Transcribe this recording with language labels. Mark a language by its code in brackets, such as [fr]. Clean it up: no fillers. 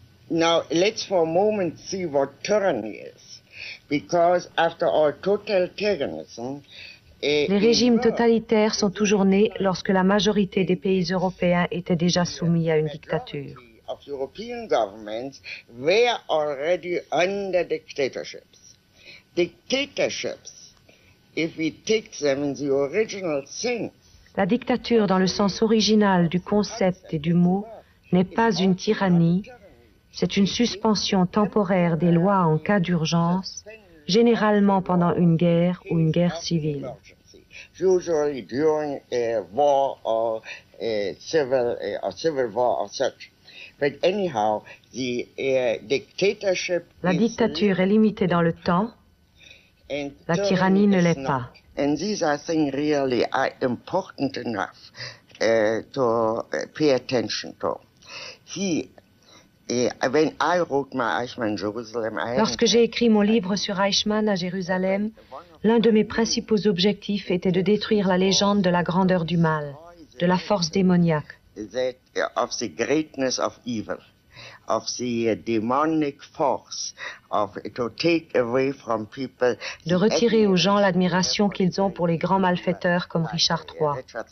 [en] Now, let's for a moment see what tyranny is. Because after all, totalitarianism, [fr] les régimes totalitaires sont toujours nés lorsque la majorité des pays européens étaient déjà soumis à une dictature. [en] Of European governments were already under dictatorships. Dictatorships, if we take them in the original sense. [fr] La dictature, dans le sens original du concept et du mot, n'est pas une tyrannie, c'est une suspension temporaire des lois en cas d'urgence, généralement pendant une guerre ou une guerre civile. [en] Usually during a war or a civil war or such. But anyhow, the dictatorship. [fr] La dictature est limitée dans le temps, la tyrannie ne l'est pas. [en] And these are things really are important enough to pay attention to. When I wrote my Eichmann Jerusalem, [fr] Lorsque j'ai écrit mon livre sur Eichmann à Jérusalem, l'un de mes principaux objectifs était de détruire la légende de la grandeur du mal, de la force démoniaque. [en] Of the greatness of evil, of the demonic force, to take away from people. [fr] De retirer aux gens l'admiration qu'ils ont pour les grands malfaiteurs comme Richard III.